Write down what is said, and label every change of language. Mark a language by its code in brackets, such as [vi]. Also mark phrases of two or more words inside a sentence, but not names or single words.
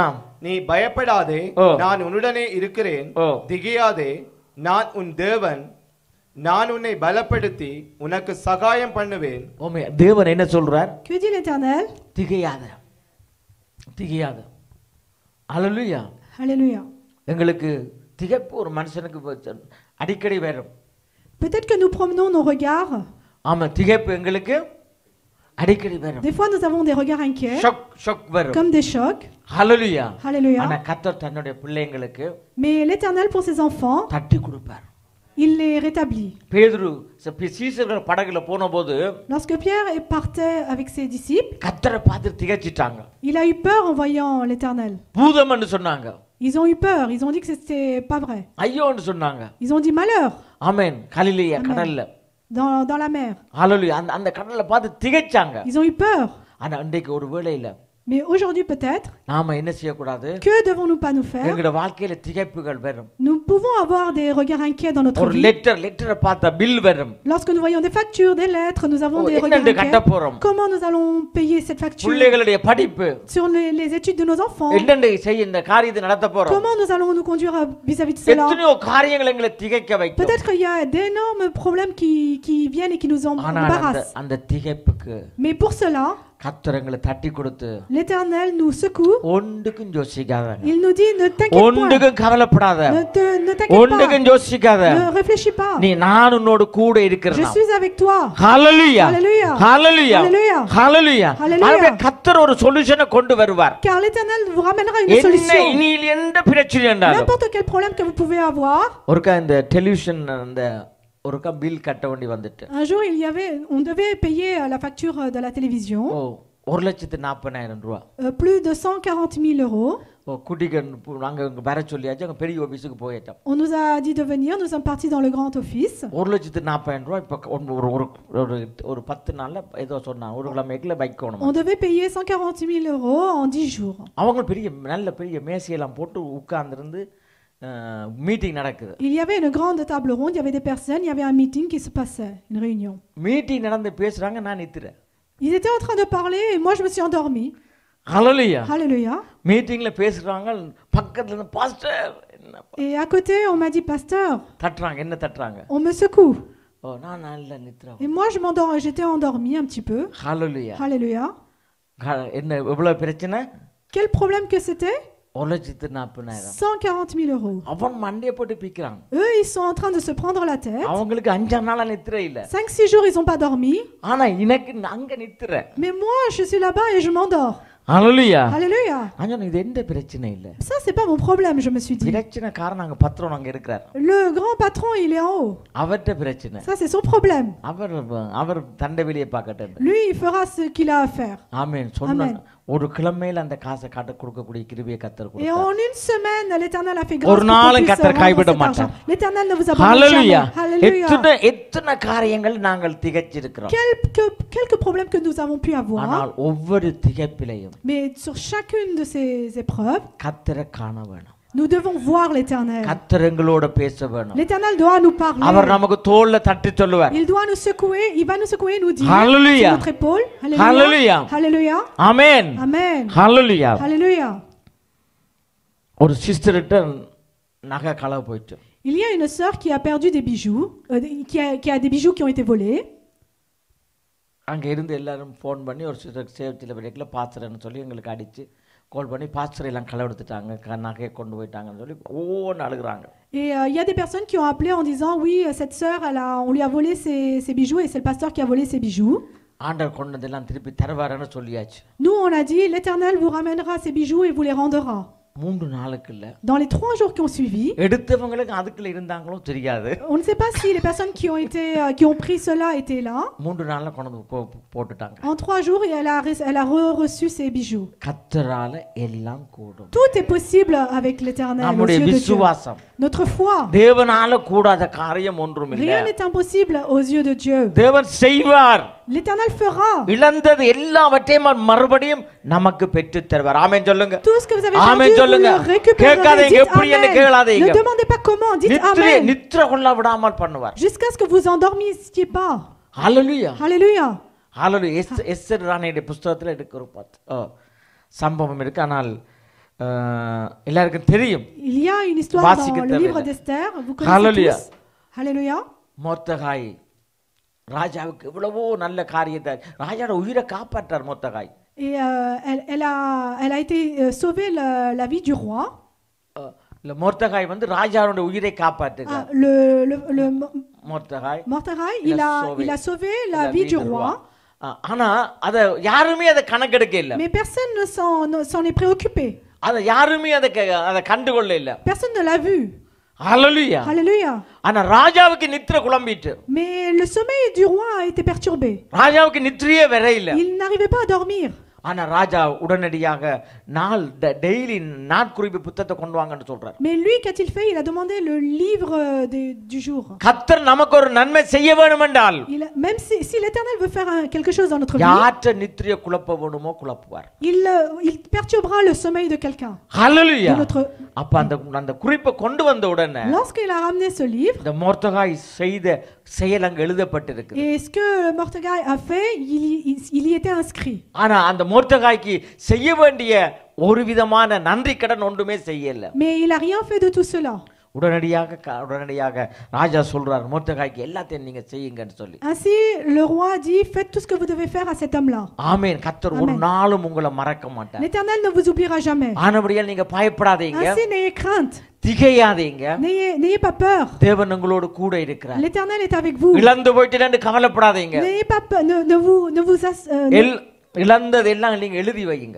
[ta] நீ பயப்படாதே, ஓ. நான் உன்னுடனே இருக்கிறேன், ஓ. திகையாதே, நான் உன் தேவன், நான் உன்னை பலப்படுத்தி உனக்கு சகாயம் பண்ணுவேன். ஓமே, தேவன் என்ன சொல்றார்? [fr] Que dit l'Éternel? [ta] திகையாத, திகையாத. ஹalleluya. [fr] Alléluia. [ta] எங்களுக்கு திகைப்பு ஒரு மனுஷனுக்கு அடிக்கடி வரும். [fr] Peut-être que nous promenons nos regards. [ta] ஆமா, திகைப்பு எங்களுக்கு அடிக்கடி வரும். [fr] Des fois, nous avons des regards inquiets, [ta] ஷொக் வரும். [fr] comme des chocs. [ta] ஹalleluya. [fr] Alléluia. [ta] ஆனா கர்த்தர் தன்னுடைய பிள்ளைங்களுக்கு [fr] Mais l'Éternel, pour ses enfants, [ta] தட்டி கொடுப்பார். [fr] il les rétablit. [ta] பேதுரு சீசர்கள் படகுல போனபோது [fr] Lorsque Pierre partait avec ses disciples, [ta] கர்த்தரை பார்த்து திகைச்சிட்டாங்க. [fr] il a eu peur en voyant l'Éternel. [ta] பூதம்னு சொன்னாங்க. [fr] Ils ont eu peur, ils ont dit que c'était pas vrai. [ta] ஐயோன்னு சொன்னாங்க. [fr] Ils ont dit malheur [ta] ஆமென். கலிலேயா கடல்ல, [fr] dans la mer. [ta] ஹalleluya, அந்த கடல்ல பார்த்து திகைச்சாங்க. [fr] Ils ont eu peur. [ta] ஆனா அன்றைக்கு ஒரு வேளையில [fr] Mais aujourd'hui peut-être, [ta] நாம என்ன செய்ய கூடாது? [fr] que devons-nous pas nous faire? [ta] எங்கட வாழ்க்கையில திகைப்புகள் வரும். [fr] Nous pouvons avoir des regards inquiets dans notre [ta] ஒரு [fr] vie. [ta] லெட்டரை பார்த்தா பில் வரும். [fr] Lorsque nous voyons des factures, des lettres, nous avons des regards [ta] என்னண்டு கட்ட [fr] inquiets. [ta] போறோம்? [fr] Comment nous allons payer cette facture? [ta] பிள்ளைகளுடைய படிப்பு, [fr] Sur les études de nos enfants. [ta] என்னண்டு செய்ய இந்த காரியத்தை நடத்த போறோம்? [fr] Comment nous allons nous conduire vis-à-vis de cela? [ta] எத்தனையோ காரியங்கள் எங்களை திகைக்க வைக்கும். [fr] Peut-être qu'il y a d'énormes problèmes qui viennent et qui nous [ta] ஆனா [fr] embarrassent. [ta] அந்த திகைப்புக்கு [fr] Mais pour cela, [ta] கர்த்தர் எங்களை தட்டி கொடுத்து [fr] l'Éternel nous secoue. [ta] ஒன்றுக்கும் யோசிக்காத, [fr] Il nous dit ne t'inquiète point. [ta] ஒன்றுக்கும் கவலைப்படாத, [fr] Ne t'inquiète pas. [ta] ஒன்றுக்கும் யோசிக்காத, [fr] Ne réfléchis pas. [ta] நீ நான் உன்னோடு கூட [fr] Je [ta] இருக்கிறேன். [fr] suis avec toi. [ta] ஹalleluya, [fr] Alléluia. [ta] ஹalleluya, [fr] Alléluia. [ta] ஹalleluya. [fr] Alléluia. [ta] ஆகவே கர்த்தர் ஒரு சொல்யூஷனை கொண்டு வருவார். [fr] Car l'Éternel vous ramènera une [ta] என்ன [fr] solution. [ta] இனியில் எந்த பிரச்சனை என்றாலும். [fr] N'importe quel problème que vous pouvez avoir. [ta] ஒருக்கா இந்த டெலிவிஷன் அந்த ஒருக்கா பில் கட்ட வேண்டி வந்துட்டு [fr] Un jour, on devait payer la facture de la télévision, [ta] ஓ 1,40,000 ரூபா [fr] plus de 140 000 euros. [ta] ஓ குட்டிக்கு நாங்க இங்க வர சொல்லியாச்சு அங்க பெரிய ஆபீஸுக்கு போயிட்டோம் [fr] On nous a dit de venir, nous sommes partis dans le grand office. [ta] 1,40,000 ரூபா இப்ப ஒரு 10 நாள்ல ஏதோ சொன்னாங்க ஒரு கிழமைக்குள்ள வைக்கணும் [fr] On devait payer 140 000 euros en 10 jours. [ta] அவங்க பெரிய மேசையெல்லாம் போட்டு உட்கார்ந்திருந்து மீட்டிங் நடக்குது [fr] Il y avait une grande table ronde, il y avait des personnes, il y avait un meeting qui se passait, une réunion. [ta] மீட்டிங் நடந்து பேசுறாங்க நான் நித்துறேன் [fr] Ils étaient en train de parler et moi je me suis endormi. [ta] ஹalleluya [fr] Alléluia. [ta] மீட்டிங்ல பேசுறாங்க பக்கத்துல இருந்து பாஸ்டர் என்ன [fr] Et à côté, on m'a dit, pasteur, [ta] தட்டுறாங்க என்ன தட்டுறாங்க [fr] on me secoue. [ta] ஓ நான் நல்ல நித்ரா [fr] Et moi j'étais endormi un petit peu. [ta] ஹalleluya [fr] Alléluia. [ta] என்ன எவ்வளவு பிரச்சனை [fr] Quel problème que c'était? [ta] 1,40,000 [fr] 140 000 euros. [ta] அவன் மண்டைய போட்டு பிக்கிறாங்க [fr] Eux, ils sont en train de se prendre la tête. [ta] அவங்களுக்கு 5 நாளா நித்திரை இல்ல [fr] 5-6 jours, ils n'ont pas dormi. [ta] ஆனா எனக்கு அங்க நித்திரை [fr] Mais moi, je suis là-bas et je m'endors. [ta] ஹalleluya [fr] Alléluia. [ta] அஞ்சனா இது எந்த பிரச்சனை இல்ல [fr] Ça, c'est pas mon problème, je me suis dit. [ta] பிரச்சனை காரணம் அங்க பத்திரம் அங்க இருக்கிறார் [fr] Le grand patron, il est en haut. [ta] அவர்ட்ட பிரச்சனை [fr] Ça, c'est son problème. [ta] அவர் தண்டை வெளியே பார்க்கட்டும் [fr] Lui, il fera ce qu'il a à faire. ஆமென் சொன்ன ஒரு கிழமையில அந்த காசை காட்ட கொடுக்கக்கூடிய கிருபையை கர்த்தர் Et [ta] கொடுத்தார் [fr] en une semaine, l'Éternel a fait grâce [ta] ஒரு [fr] pour qu'on [ta] நாளும் [fr] puisse [ta] கர்த்தர் [fr] rendre [ta] கைவிட [fr] cet [ta] மாட்டார் [fr] argent. L'Éternel ne vous abandonne [ta] ஹalleluya [fr] jamais. Alléluia. [ta] எத்தனை காரியங்கள் நாங்கள் திகைச்சிருக்கிறோம் [fr] Quelques problèmes que nous avons pu avoir, [ta] ஆனால் ஒவ்வொரு திகைப்பிலையும் [fr] mais sur chacune de ces épreuves, [ta] கர்த்தரை காண வேணும் [fr] nous devons voir l'Éternel. [ta] கர்த்தர் எங்களோட பேச வேணும் [fr] L'Éternel doit nous parler. [ta] அவர் நமக்கு தோள்ல தட்டி சொல்லுவார் [fr] Il doit nous secouer, il va nous secouer et nous dire Alléluia. sur notre épaule. Alléluia. Alléluia. Alléluia. [ta] ஆமென் [fr] Amen. [ta] ஹalleluya [fr] Alléluia. [ta] ஒரு சிஸ்டர்ட்ட நகை களவு போயிட்டு [fr] Il y a une sœur qui a perdu des bijoux, qui a des bijoux qui ont été volés. [ta] அங்க இருந்து எல்லாரும் ஃபோன் பண்ணி ஒரு சிஸ்டர் சேவத்தில் பிரேக்ல பாஸ்டர்னு சொல்லி எங்களுக்கு அடிச்சு கால் பண்ணி பாஸ்டர் எல்லாம் களவெடுத்துட்டாங்க நகையை கொண்டு போயிட்டாங்கன்னு சொல்லி ஓன்னு அழுகுறாங்க [fr] Et il y a des personnes qui ont appelé en disant oui, cette sœur, on lui a volé ses bijoux et c'est le pasteur qui a volé ses bijoux. [ta] ஆண்டவர் கொண்டு வந்தெல்லாம் திருப்பி தருவாருன்னு சொல்லியாச்சு [fr] Nous, on a dit l'Éternel vous ramènera ces bijoux et vous les rendra. [ta] 3 நாளுக்கு இல்ல [fr] Dans les 3 jours qui ont suivi, [ta] எடுத்தவங்களுக்கு அதுக்குள்ள இருந்தாங்களோ தெரியாது [fr] on ne sait pas si les personnes qui ont pris cela étaient là. [ta] 3 நாள்ல கொண்டு வந்து போட்டுட்டாங்க [fr] En 3 jours, elle a reçu ses bijoux. [ta] கர்த்தரால எல்லாம் கூடும் [fr] Tout est possible avec l'Éternel, aux [ta] நம்முடைய [fr] yeux de Dieu. [ta] விசுவாசம் [fr] Notre foi. [ta] தேவனால கூடாத காரியம் ஒன்றும் இல்ல [fr] Rien n'est impossible aux yeux de Dieu. [ta] தேவன் செய்வார் [fr] L'Éternel fera. [ta] இழந்தது எல்லாவற்றையும் நமக்கு நமக்கு பெற்று தருவார் ஆமென் சொல்லுங்க [fr] Tout ce que vous avez [ta] ஆமென் [fr] perdu, vous [ta] சொல்லுங்க [fr] le récupérerez. [ta] கேட்காதீங்க [fr] Dites [ta] எப்படி என்ன [fr] Amen. [ta] கேளாதீங்க [fr] Ne demandez pas comment, dites Amen. [ta] நித்திர கொள்ள விடாமல் பண்ணுவார் [fr] Jusqu'à ce que vous endormiez pas. [ta] ஹalleluya [fr] Alléluia. [ta] ஹalleluya எஸ்தர் ராணியுடைய புத்தகத்துல எடுக்க ஒரு சம்பவம் இருக்கு ஆனால் எல்லாருக்கும் தெரியும் [fr] Il y a une histoire dans le livre d'Esther, vous connaissez Alléluia. tous. Alléluia. [ta] மொர்தகாய் ராஜாவுக்கு இவ்வளவோ நல்ல காரியத்தை ராஜாவோட உயிரை காப்பாற்றார் மொர்தகாய் [fr] Et elle a été sauvée la vie du roi. [ta] இல்ல மொர்தகாய் வந்து ராஜாவோட உயிரை காப்பாற்றுகிறார் மொர்தகாய் [fr] Mordecai, il a sauvé la vie du roi. [ta] ஆனா அத யாருமே அத கணக்கெடுக்க இல்ல [fr] Mais personne ne s'en est préoccupé. [ta] அத யாருமே அத கண்டுகொள்ள இல்ல [fr] Personne ne l'a vu. [ta] ஹalleluya [fr] Alléluia. [ta] ஆனா ராஜாவுக்கு நித்திரை குழம்பிட்டு [fr] Mais le sommeil du roi a été perturbé. [ta] ராஜாவுக்கு நித்திரையே வர இல்ல [fr] Il n'arrivait pas à dormir. [ta] ஆனா ராஜா உடனடியாக டெய்லி நாட்குறிப்பு புத்தகத்தை கொண்டு வாங்கன்னு சொல்றார். [fr] Mais lui, qu'a-t-il fait? Il a demandé le livre du jour. [ta] கர்த்தர் நமக்கு ஒரு நன்மை செய்ய வேண்டுமென்றால் [fr] même si l'Éternel veut faire quelque chose dans notre vie, [ta] யாற்ற நித்திரையை குழப்ப வேண்டுமோ குழப்புவார். [fr] il perturbera le sommeil de quelqu'un. [ta] ஹalleluya. அப்ப அந்த குறிப்பை கொண்டு வந்த உடனே [fr] lorsqu'il a ramené ce livre, [ta] இந்த மொர்தகாய் செய்த செயல் அங்க எழுதப்பட்டிருக்கு. [fr] et ce que Mordecai a fait, il y était inscrit. [ta] ஆனா அந்த மொர்தகாய்க்கு செய்ய வேண்டிய ஒரு விதமான நன்றி கடன் ஒன்றுமே செய்யல. [fr] Mais il a rien fait de tout cela. [ta] உடனடியாக ராஜா சொல்றார் மொர்தகாய்க்கு எல்லாத்தையும் நீங்க செய்யுங்கன்னு சொல்லி. [fr] Ainsi le roi dit, faites tout ce que vous devez faire à cet homme-là. [ta] ஆமென். கர்த்தர் ஒரு நாளும் உங்களை மறக்க மாட்டார். [fr] L'Éternel ne vous oubliera jamais. [ta] ஆனபடியால் நீங்க பயப்படாதீங்க. [fr] Ainsi n'ayez crainte. [ta] திகையாதீங்க. [fr] N'ayez pas peur. [ta] தேவன் உங்களோடு கூட இருக்கிறார். [fr] L'Éternel est avec vous. [ta] இழந்து போயிட்டேன்னு கவலைப்படாதீங்க. [fr] N'ayez pas peur, ne vous [ta] இழந்ததெல்லாம் நீங்க எழுதி வையுங்க.